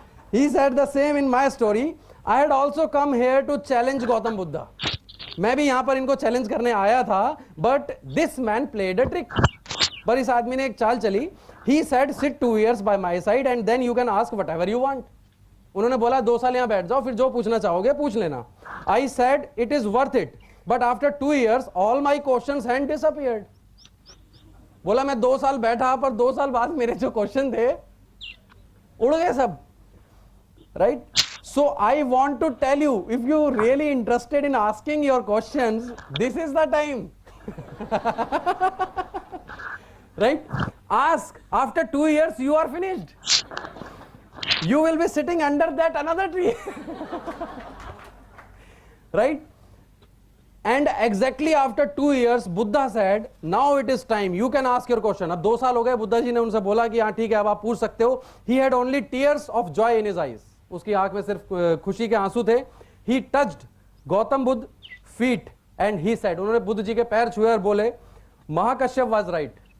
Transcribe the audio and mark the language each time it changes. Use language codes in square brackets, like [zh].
[en] He said the same in my story. I had also come here to challenge Gautam Buddha. [hi] मैं भी यहां पर इनको challenge करने आया था, [en] but this man played a trick. [hi] पर इस आदमी ने एक चाल चली. [en] He said sit 2 years by my side and then you can ask whatever you want. [hi] उन्होंने बोला 2 साल यहां बैठ जाओ, फिर जो पूछना चाहोगे पूछ लेना. [en] I said it is worth it, but after 2 years all my questions had disappeared. [hi] बोला मैं 2 साल बैठा पर 2 साल बाद मेरे जो क्वेश्चन थे उड़ गए सब. [en] Right? So I want to tell you, if you really interested in asking your questions, this is the time. Right? Ask. After 2 years, you are finished. You will be sitting under that another tree. Right? And exactly after 2 years, Buddha said, now it is time. You can ask your question. [hi] अब 2 साल हो गए, बुद्धा जी ने उनसे बोला कि हाँ ठीक है, अब आप पूछ सकते हो. [en] He had only tears of joy in his eyes. [hi] उसकी आंख में सिर्फ खुशी के आंसू थे. [en] He touched Gautam Buddha feet and he said, [hi] उन्होंने बुद्ध जी के पैर छुए और बोले, महाकश्यप [en] was right.